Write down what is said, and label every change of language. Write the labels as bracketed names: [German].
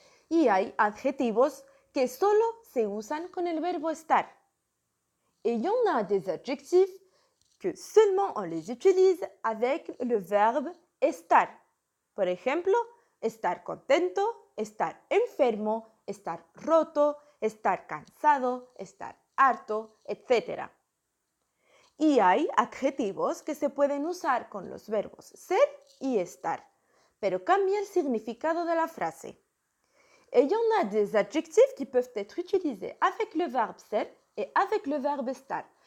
[Spanish] Y hay adjetivos que solo se usan con el verbo estar. [French] Et il y en a des adjectifs que seulement on les utilise avec le verbe estar. [Spanish] Por ejemplo, estar contento, estar enfermo, estar roto, estar cansado, estar harto, etc. Y hay adjetivos que se pueden usar con los verbos ser y estar, pero cambia el significado de la frase. [French] Et il y en a des adjectifs qui peuvent être utilisés avec le verbe ser et avec le verbe estar.